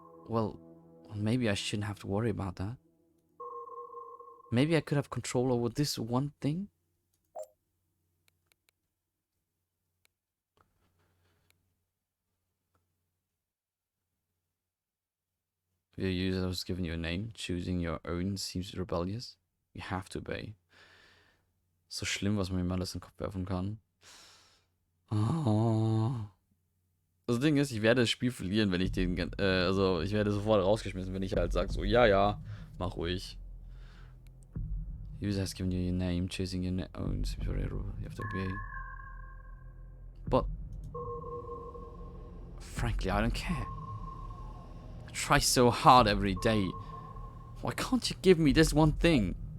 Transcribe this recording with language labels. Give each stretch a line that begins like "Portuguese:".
English: Well, maybe I shouldn't have to worry about that. Maybe I could have control over this one thing? If your user was given you a name, choosing your own seems rebellious. You have to obey.
German: So schlimm, was man ihm alles in den Kopf werfen kann. Oh. Das Ding ist, ich werde das Spiel verlieren, wenn ich den, also ich werde sofort rausgeschmissen, wenn ich halt sage so, ja, mach ruhig.
English: User has given you your name, choosing your own seems rebellious. You have to obey. But frankly, I don't care. I try so hard every day. Why can't you give me this one thing?